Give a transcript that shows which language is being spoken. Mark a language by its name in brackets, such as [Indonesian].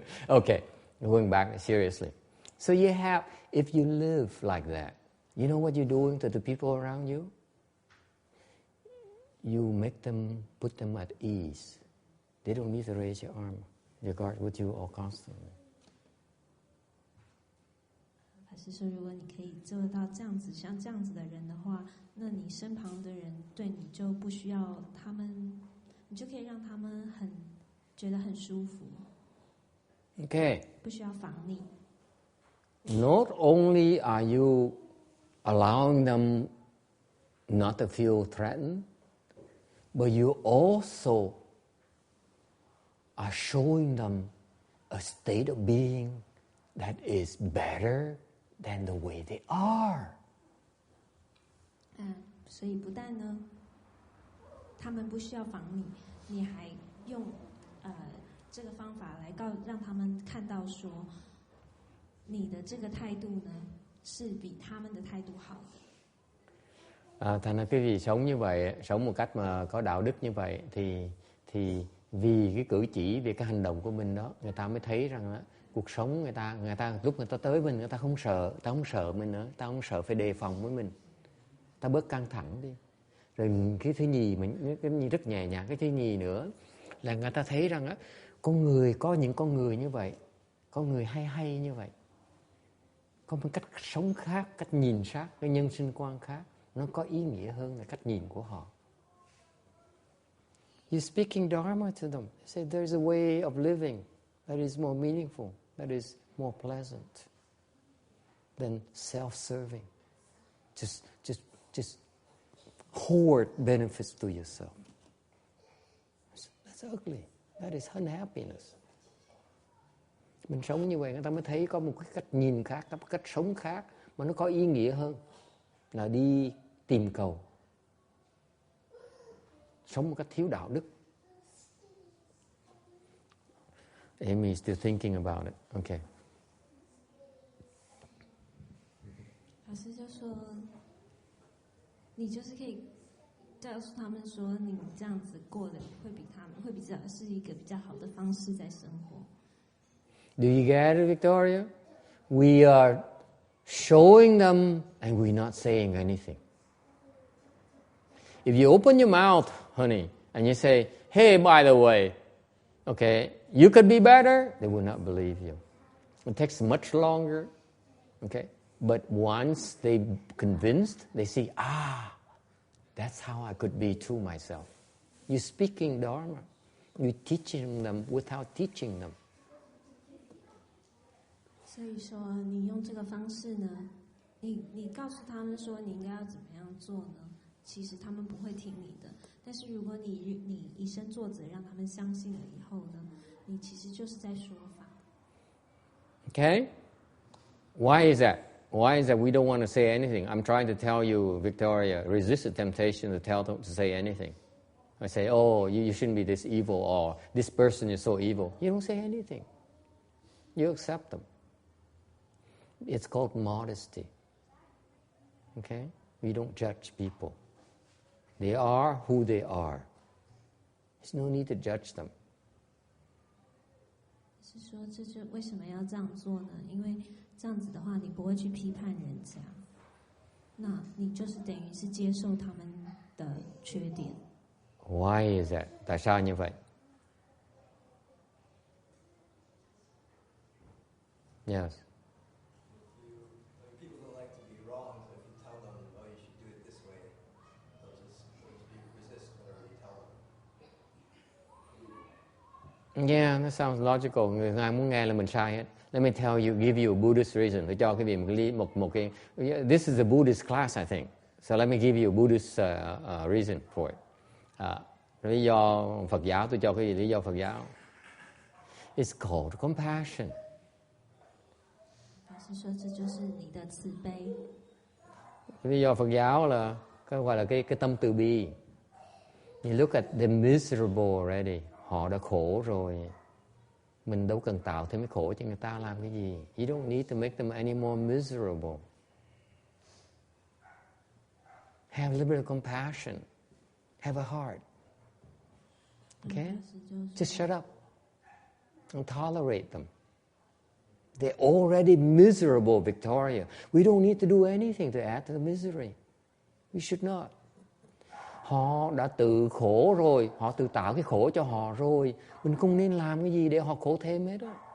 [English] Okay, going back seriously. So if you live like that, you know what you're doing to the people around you? You put them at ease. They don't need to raise your arm. Your guard with you all constantly. [Chinese] 法师说，如果你可以做到这样子，像这样子的人的话，那你身旁的人对你就不需要他们，你就可以让他们觉得很舒服。 [English] Okay. [Chinese] 不需要防你。 [English] Not only are you allowing them not to feel threatened, but you also are showing them a state of being that is better than the way they are. [Chinese] 所以不但呢，他们不需要防你，你还用这个方法来让他们看到说，你的这个态度呢是比他们的态度好的。 [Vietnamese] Thành ra quý vị sống như vậy, sống một cách mà có đạo đức như vậy thì Vì cái cử chỉ, vì cái hành động của mình đó, người ta mới thấy rằng đó, cuộc sống người ta lúc người ta tới mình, người ta không sợ mình nữa, ta không sợ phải đề phòng với mình, ta bớt căng thẳng đi. Rồi cái thứ nhì, cái rất nhẹ nhàng, cái thứ nhì nữa là người ta thấy rằng á, con người có những con người như vậy, con người hay như vậy, có một cách sống khác, cách nhìn khác, cái nhân sinh quan khác, nó có ý nghĩa hơn là cách nhìn của họ. [English] You're speaking Dharma to them. You say there's a way of living that is more meaningful, that is more pleasant than self-serving. Just hoard benefits to yourself. That's ugly. That is unhappiness. [Vietnamese] Mình sống như vậy, người ta mới thấy có một cái cách nhìn khác, có một cách sống khác mà nó có ý nghĩa hơn là đi tìm cầu, sống một cách thiếu đạo đức. [English] Amy is still thinking about it. Okay. [Chinese] 老师就说，你就是可以告诉他们说，你这样子过的会比较是一个比较好的方式在生活。 [English] Do you get it, Victoria? We are showing them and we're not saying anything. If you open your mouth, honey, and you say, hey, by the way, okay, you could be better, they will not believe you. It takes much longer, okay? But once they're convinced, they see, that's how I could be too myself. You're speaking Dharma. You're teaching them without teaching them. [Chinese] 所以说，你用这个方式呢，你告诉他们说你应该要怎么样做呢？其实他们不会听你的。但是如果你以身作则，让他们相信了以后呢，你其实就是在说法。 [English] Okay? Why is that? Why is that we don't want to say anything? I'm trying to tell you, Victoria, resist the temptation to tell them to say anything. I say, oh, you shouldn't be this evil, or this person is so evil. You don't say anything. You accept them. It's called modesty. Okay? We don't judge people. They are who they are. There's no need to judge them. [Chinese] 是说，这就为什么要这样做呢？因为这样子的话，你不会去批判人家，那你就是等于是接受他们的缺点。 [English] Why is that? [Vietnamese] Tại sao như vậy? [English] Yes. People don't like to be wrong, so if you tell them, oh, you should do it this way, they'll just resist whatever you tell them. Yeah, that sounds logical. [Vietnamese] Người ai muốn nghe là mình sai hết. [English] Let me tell you, give you a Buddhist reason. [Vietnamese] Tôi cho quý vị một cái. [English] This is a Buddhist class, I think. So let me give you a Buddhist reason for it. [Vietnamese] Lý do Phật giáo, tôi cho quý vị lý do Phật giáo. [English] It's called compassion. [Chinese] 老师说，这就是你的慈悲。 [Vietnamese] Lý do Phật giáo là cái gọi là cái tâm từ bi. [English] You look at the miserable already. [Vietnamese] Họ đã khổ rồi. Mình đâu cần tạo thêm cái khổ cho người ta làm cái gì. [English] You don't need to make them any more miserable. Have a little bit of compassion. Have a heart. Okay? Just shut up. Don't tolerate them. They're already miserable, Victoria. We don't need to do anything to add to the misery. We should not. [Vietnamese] Họ đã tự khổ rồi, họ tự tạo cái khổ cho họ rồi. Mình không nên làm cái gì để họ khổ thêm hết đó.